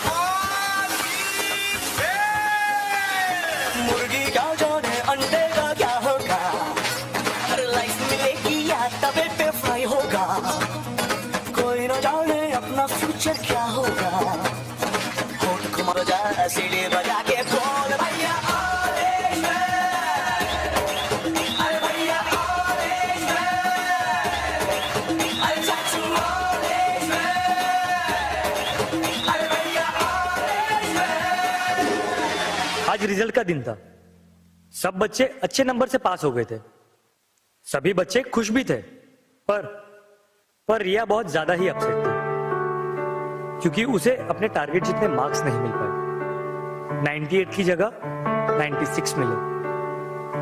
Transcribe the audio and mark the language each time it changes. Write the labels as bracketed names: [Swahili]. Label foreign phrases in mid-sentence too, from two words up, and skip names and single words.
[Hindi] मुर्गी क्या जाने अंडे का क्या होगा, हर लाइफ मिलेगी या तवे पे फ्राई होगा, कोई न जाने अपना फ्यूचर क्या होगा। होठ को बजा सीढ़ी बजा के बोल भैया [English] all is well, [Hindi] अरे भैया [English] all is well, [Hindi] अरे चाचू [English] all is well, [Hindi] अरे भैया [English] all is well। [Hindi] आज रिजल्ट का दिन था, सब बच्चे अच्छे नंबर से पास हो गए थे, सभी बच्चे खुश भी थे, पर रिया बहुत ज्यादा ही अपसेट थी, क्योंकि उसे अपने टारगेट जितने मार्क्स नहीं मिल पाए। 98 की जगह 96 मिले।